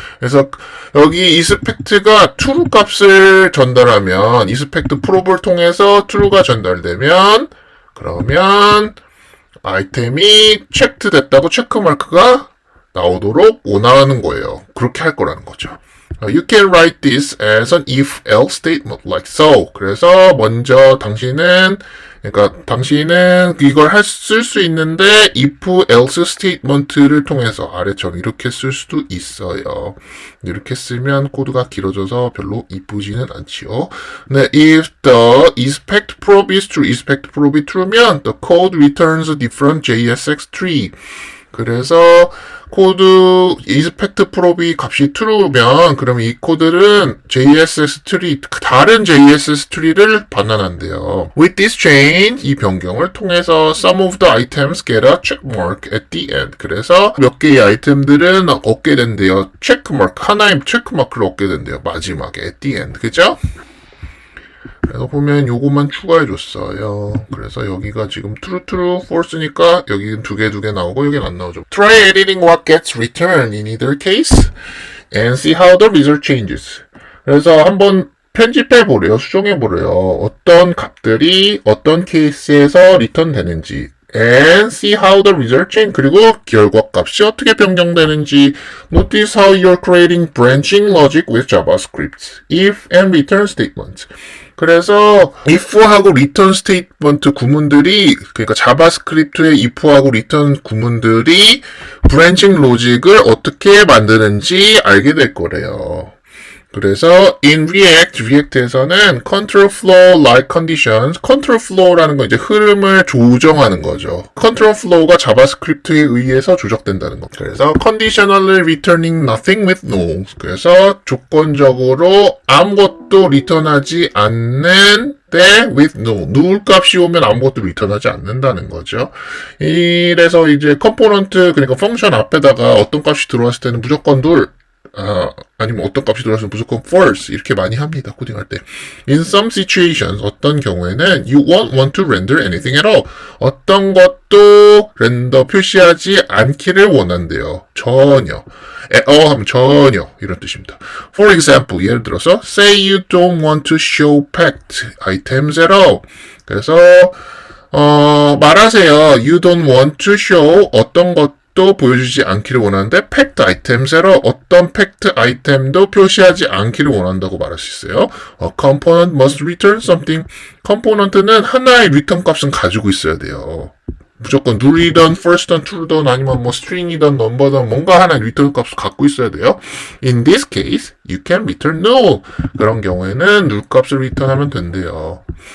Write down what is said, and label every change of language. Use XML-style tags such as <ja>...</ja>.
<ko>그래서 여기 isPact가 true 값을 전달하면, isPact prob을 통해서 true가 전달되면, 그러면 아이템이 체크드 됐다고 체크마크가 나오도록 원하는 거예요. 그렇게 할 거라는 거죠.</ko> <en>You can write this as an if-else statement like so.</en> <ko>그래서 먼저 당신은 그러니까 당신은 이걸 쓸 수 있는데 if else statement를 통해서 아래처럼 이렇게 쓸 수도 있어요. 이렇게 쓰면 코드가 길어져서 별로 이쁘지는 않지요.</ko> <en>네, if the inspect probe is true,</en> <ko>inspect probe이 true면</ko> <en>the code returns a different JSX tree.</en> <ko>그래서 코드 inspect probe이 값이 true면 그럼 이 코드는 JSX 트리, 다른 JSX 트리를 반환한대요.</ko> <en>With this change,</en> <ko>이 변경을 통해서</ko> <en>some of the items get a check mark at the end.</en> <ko>그래서 몇 개의 아이템들은 얻게 된대요. check mark, 하나의 체크 마크를 얻게 된대요. 마지막에 at the end. 그죠? 그래서 보면 요것만 추가해줬어요. 그래서 여기가 지금 true, false니까 여기는 두 개 나오고 여기는 안 나오죠.</ko> <en>Try editing what gets returned in either case and see how the result changes.</en> <ko>그래서 한번 편집해보래요. 수정해보래요. 어떤 값들이 어떤 케이스에서 리턴 되는지</ko> <en>and see how the result change.</en> <ko>그리고 결과값이 어떻게 변경되는지.</ko> <en>Notice how you're creating branching logic with JavaScript. If and return statements.</en> <ko>그래서 if하고 return statement 구문들이 그러니까 자바스크립트의 if하고 return 구문들이 branching logic을 어떻게 만드는지 알게 될 거래요. 그래서 in React에서는</ko> <en>control flow like conditions,</en> <ko>control flow라는 건 이제 흐름을 조정하는 거죠. control flow가 자바스크립트에 의해서 조작된다는 거.</ko> <en>그래서 conditionally returning nothing with no.</en> <ko>그래서 조건적으로 아무것도 리턴하지 않는 때</ko> <en>with no.</en> <ko>누울 값이 오면 아무것도 리턴하지 않는다는 거죠. 이래서 이제 컴포넌트 그러니까 펑션 앞에다가 어떤 값이 들어왔을 때는 무조건 누울 아니면 어떤 값이 들어왔으면 무조건 false 이렇게 많이 합니다. 코딩할 때.</ko> <en>In some situations</en> <ko>어떤 경우에는</ko> <en>you won't want to render anything at all.</en> <ko>어떤 것도 렌더 표시하지 않기를 원한대요. 전혀. at all 하면 전혀 이런 뜻입니다.</ko> <en>For example</en> <ko>예를 들어서</ko> <en>say you don't want to show packed items at all.</en> <ko>그래서 말하세요.</ko> <en>You don't want to show</en> <ko>어떤 것 또 보여주지 않기를 원하는데 packed items로 어떤 packed 아이템도 표시하지 않기를 원한다고 말할 수 있어요.</ko> <en>A component must return something.</en> <ko>컴포넌트는 하나의 리턴 값은 가지고 있어야 돼요. 무조건 null이든 first든 true든 아니면 뭐 string이든 number든 뭔가 하나의 리턴 값을 갖고 있어야 돼요.</ko> <en>In this case, you can return null.</en> <ko>그런 경우에는 null 값을 리턴하면 된대요.</ko>